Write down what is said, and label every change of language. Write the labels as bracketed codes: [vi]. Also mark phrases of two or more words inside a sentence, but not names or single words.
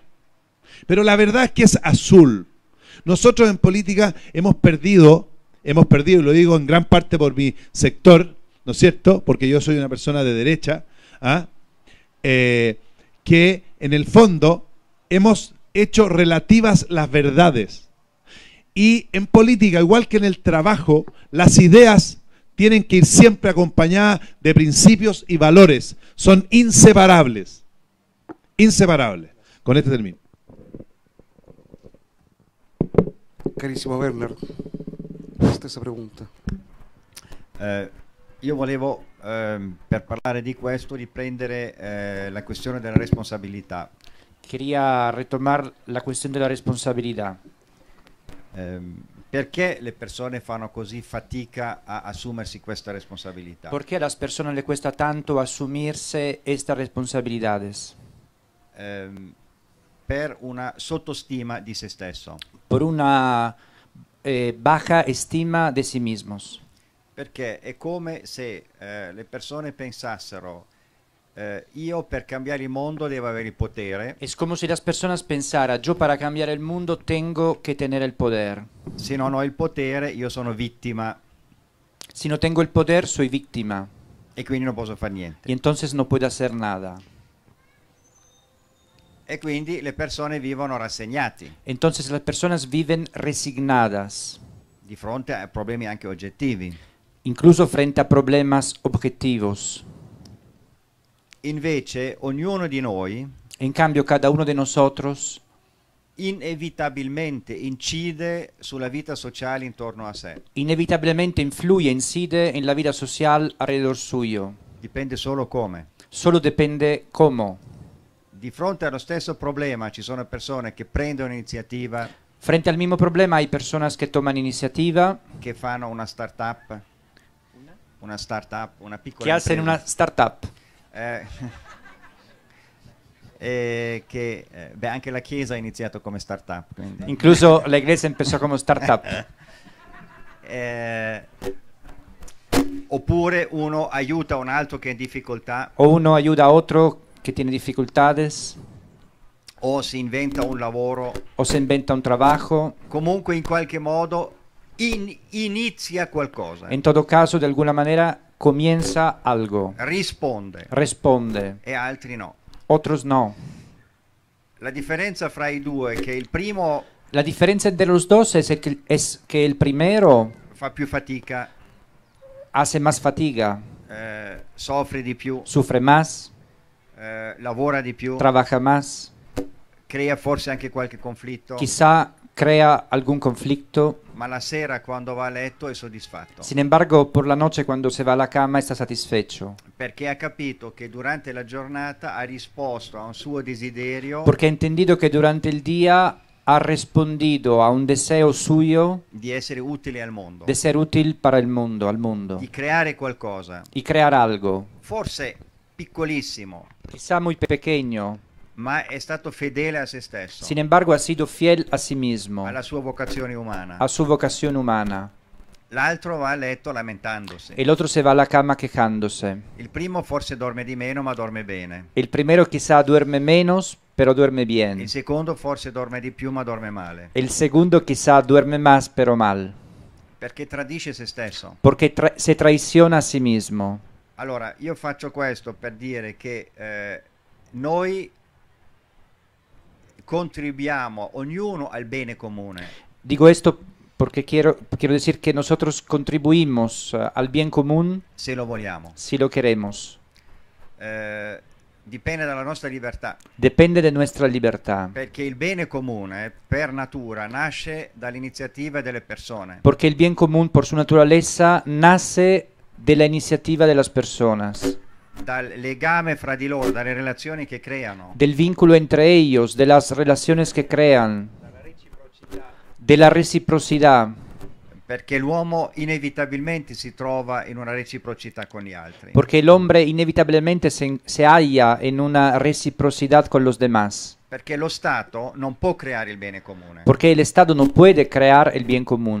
[es] Pero la verdad es que es azul. Nosotros en política hemos perdido, y lo digo en gran parte por mi sector, ¿no es cierto?, porque yo soy una persona de derecha, que en el fondo hemos hecho relativas las verdades. Y en política, igual que en el trabajo, las ideas tienen que ir siempre acompañadas de principios y valores. Son inseparables. Inseparables. Con este termino. [it] Carissimo Werner, la stessa pregunta. Io volevo, per parlare di questo, riprendere la questione della responsabilità. [es] Quería retomar la cuestión de la responsabilidad. [it] Perché le persone fanno così fatica a assumersi questa responsabilità? [es] ¿Por qué a las personas le cuesta tanto asumirse estas responsabilidades? [it] Per una sottostima di se stesso. [es] Por una baja estima de sí mismos. [it] Perché è come se le persone pensassero io per cambiare il mondo devo avere il potere. [es] Es como si las personas pensaran, yo para cambiar el mundo tengo que tener el poder. [it] Se non ho il potere io sono vittima [es] Si no tengo el poder, soy víctima. [it] e quindi non posso fare niente. [es] Y entonces no puedo hacer nada. [it] E quindi le persone vivono rassegnati [es] Entonces las personas viven resignadas, [it] di fronte a problemi anche oggettivi. [es] incluso frente a problemas objetivos. [it] Invece ognuno di noi [es] En cambio, cada uno de nosotros [it] inevitabilmente incide sulla vita sociale intorno a sé. [es] inevitablemente influye, incide en la vida social alrededor suyo. [it] Dipende solo come. [es] Solo depende cómo. [it] Di fronte allo stesso problema ci sono persone che prendono iniziativa, [es] Frente al mismo problema hay personas que toman iniciativa, [it] che fanno una startup, una piccola [es] que hacen una [it] impresa. [es] startup. [it] Beh, anche la Chiesa ha iniziato come startup. Quindi. [es] Incluso la iglesia empezó como startup. [it] Oppure uno aiuta un altro che è in difficoltà [es] O uno ayuda a otro que tiene dificultades, [it] o si inventa un lavoro, [es] o se inventa un trabajo. [it] comunque in qualche modo inizia qualcosa, [es] En todo caso, de alguna manera, comienza algo, [it] risponde [es] responde, [it] e altri no. [es] otros no. [it] La differenza fra i due è che il primo [es] La diferencia entre los dos es que el primero [it] fa più fatica, [es] hace más fatiga, [it] soffre di più, [es] sufre más, [it] lavora di più, [es] trabaja más, [it] crea forse anche qualche conflitto, [es] quizá crea algún conflicto. [it] ma la sera quando va a letto è soddisfatto, [es] Sin embargo, por la noche cuando se va a la cama está satisfecho, [it] perché ha capito che durante la giornata ha risposto a un suo desiderio [es] porque ha entendido que durante el día ha respondido a un deseo suyo [it] di essere utile al mondo, [es] de ser útil para el mundo, al mundo, [it] di creare qualcosa, [es] y crear algo, [it] forse piccolissimo, [es] quizá muy pequeño. [it] ma è stato fedele a se stesso, [es] Sin embargo, ha sido fiel a sí mismo, [it] alla sua vocazione umana. [es] a su vocación humana. [it] L'altro va a letto lamentandosi. [es] El otro se va a la cama quejándose. [it] Il primo forse dorme di meno ma dorme bene. [es] El primero quizá duerme menos, pero duerme bien. [it] Il secondo forse dorme di più ma dorme male, [es] El segundo quizá duerme más, pero mal, [it] perché tradisce se stesso. [es] porque se traiciona a sí mismo. [it] Allora, io faccio questo per dire che noi contribuiamo ognuno al bene comune. [es] Digo esto porque quiero decir que nosotros contribuimos al bien común [it] Se lo vogliamo. [es] si lo queremos. [it] Dipende dalla nostra libertà, [es] Depende de nuestra libertad. [it] perché il bene comune per natura nasce dall'iniziativa delle persone. [es] Porque el bien común por su naturaleza nace de la iniciativa de las personas, [it] Dal legame fra di loro, dalle relazioni che creano, [es] del vínculo entre ellos, de las relaciones que crean, de la reciprocidad, [it] perché l'uomo inevitabilmente si trova in una reciprocità con gli altri. [es] porque el hombre inevitablemente se halla en una reciprocidad con los demás, [it] Perché lo Stato non può creare il bene comune. [es] porque el Estado no puede crear el bien común.